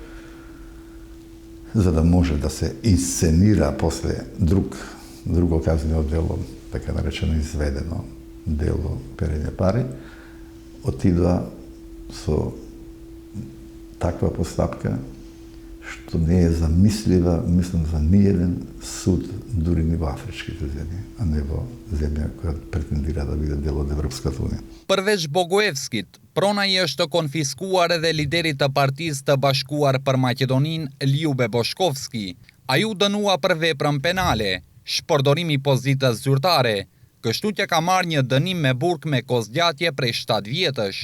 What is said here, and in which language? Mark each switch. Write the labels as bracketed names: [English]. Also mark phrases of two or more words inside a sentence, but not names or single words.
[Macedonian] за да може да се инсценира после друго казнено дело, така наречено изведено дело перење пари, отидоа со таква постапка што не е замислива, мислам, за ниеден суд, дури ни во афричките земји, а не во земја која претендира да биде дел од Европската унија. [Albanian] Përveç Bogojevskit, prona I është konfiskuar edhe liderit të Partisë të Bashkuar për Maqedoninë, Liube Boshkovski. Ai u dënua për veprën penale, shpërdorimi pozitës zyrtare, kështu që ka marrë një dënim me burg me kozgjatje prej 7 vjetësh.